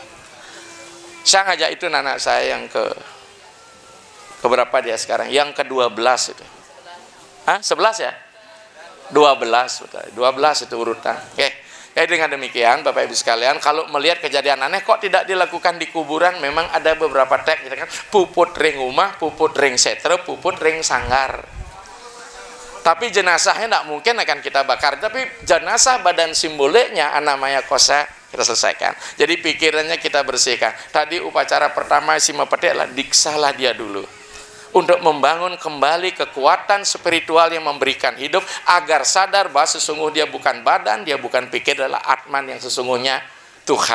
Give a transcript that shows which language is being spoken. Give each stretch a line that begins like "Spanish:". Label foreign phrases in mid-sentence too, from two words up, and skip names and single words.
Indonesian: Saya ngajak itu anak saya yang keberapa dia sekarang? Yang ke-12 itu. Hah? 11 ya? 12 betul. 12 itu urutan. Oke. Ya, dengan demikian Bapak Ibu sekalian, kalau melihat kejadian aneh kok tidak dilakukan di kuburan, memang ada beberapa teks gitu kan.
Balinese: Puput ring rumah, puput ring setre, puput ring sanggar.
Indonesian: Tapi jenazahnya tidak mungkin akan kita bakar. Tapi jenazah badan simboliknya namanya kosa kita selesaikan. Jadi pikirannya kita bersihkan. Tadi upacara pertama Sima Petik lah, diksalah dia dulu. Untuk membangun kembali kekuatan spiritual yang memberikan hidup, agar sadar bahwa sesungguhnya dia bukan badan, dia bukan pikir, adalah Atman yang sesungguhnya Tuhan.